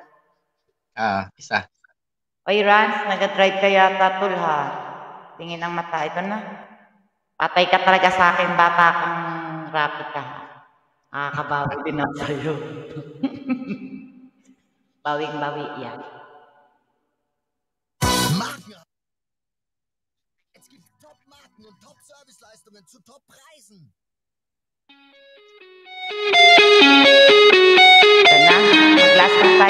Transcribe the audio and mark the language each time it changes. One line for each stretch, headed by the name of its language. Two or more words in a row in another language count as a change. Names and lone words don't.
Filipino: Isa. Oy, Rans, nag-drive ka yata, tol, ha? Tingin ang mata. Ito na. Patay ka talaga sa akin, bata kang Rapi ka. Nakakabawi din ako sa'yo. Bawing-bawi yan.
German: Es gibt Top-Marken und Top-Serviceleistungen zu Top-Preisen.
Filipino: Ito na, mag-last na tayo.